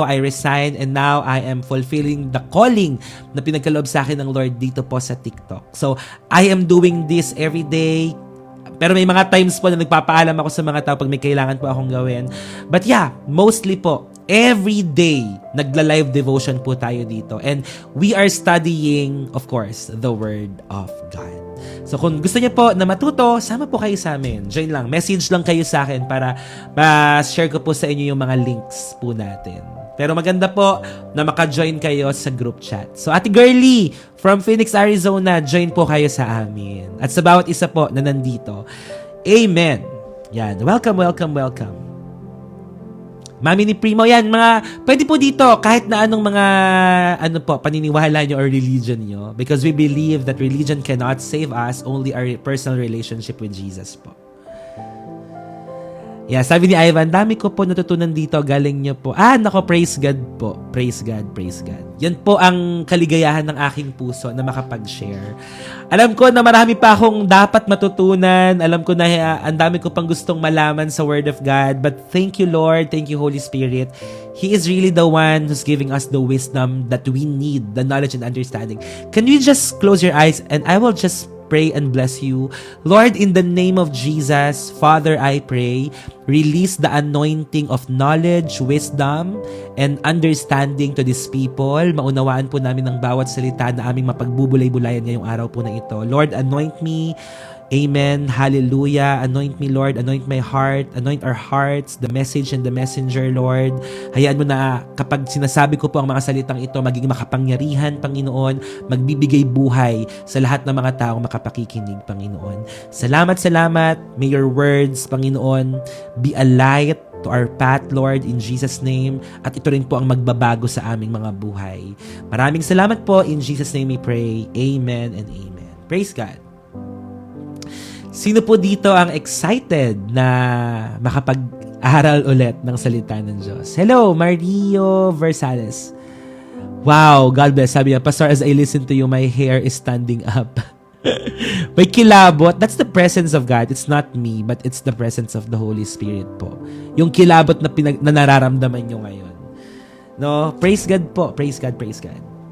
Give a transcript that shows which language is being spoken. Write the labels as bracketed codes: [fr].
[en] I resigned and now I am fulfilling the calling [tl] na pinagkaloob sa akin ng Lord dito po sa TikTok. [en] So, I am doing this every day. [tl] Pero may mga times po na nagpapaalam ako sa mga tao pag may kailangan po akong gawin. [en] But yeah, mostly po, every day, [tl] nagla-live devotion po tayo dito. [en] And we are studying, of course, the Word of God. [tl] So kung gusto niyo po na matuto, sama po kayo sa amin. Join lang. Message lang kayo sa akin para ma-share ko po sa inyo yung mga links po natin. Pero maganda po na maka-join kayo sa group chat. So Ate Girly from Phoenix, Arizona, join po kayo sa amin. At sa bawat isa po na nandito. Amen. Yan. Welcome. Mami ni Primo, yan. Pwede po dito kahit na anong mga paniniwala nyo or religion nyo. [en] Because we believe that religion cannot save us, only our personal relationship with Jesus po. [tl] Yeah, sabi ni Ivan, dami ko po natutunan dito, galing niyo po. Nako, praise God po. Praise God. Yan po ang kaligayahan ng aking puso na makapag-share. Alam ko na marami pa akong dapat matutunan. Alam ko na ang dami ko pang gustong malaman sa Word of God. [en] But thank you, Lord. Thank you, Holy Spirit. He is really the one who's giving us the wisdom that we need, the knowledge and understanding. Can you just close your eyes and I will just pray and bless you. Lord, in the name of Jesus, Father, I pray, release the anointing of knowledge, wisdom, and understanding to these people. [tl] Maunawaan po namin ang bawat salita na aming mapagbubulay-bulayan ngayong araw po na ito. [en] Lord, anoint me. Amen. Hallelujah. Anoint me, Lord. Anoint my heart. Anoint our hearts, the message and the messenger, Lord. [tl] Hayaan mo na kapag sinasabi ko po ang mga salitang ito, magiging makapangyarihan, Panginoon, magbibigay buhay sa lahat ng mga taong makapakikinig, Panginoon. Salamat. [en] May your words, Panginoon, be a light to our path, Lord, in Jesus' name. [tl] At ito rin po ang magbabago sa aming mga buhay. Maraming salamat po. [en] In Jesus' name we pray. [tl] Amen and amen. Praise God. Sino po dito ang excited na makapag-aral ulit ng salita ng Diyos? [en] Hello, Mario Versales. Wow, God bless. [tl] Sabi niya, [en] Pastor, as I listen to you, my hair is standing up. [tl] May kilabot. [en] That's the presence of God. It's not me, but it's the presence of the Holy Spirit po. [tl] Yung kilabot na nararamdaman nyo ngayon. No? Praise God po. Praise God, praise God.